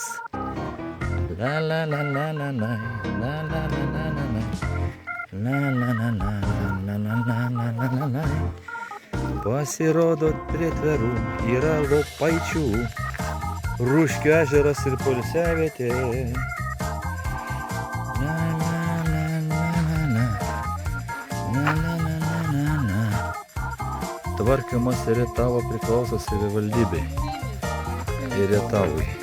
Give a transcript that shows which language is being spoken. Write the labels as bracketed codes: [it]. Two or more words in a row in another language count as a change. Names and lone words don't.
[lt] La la la la la la, la la la la la la, la la la la la la la la la la. Pasirodo prie tverų yra Lopaičių, Rūškių ežeras ir poilsiavietė. La la la la la la, la la la la la. Tvarkymas Rietavo priklauso savivaldybei ir Rietavui.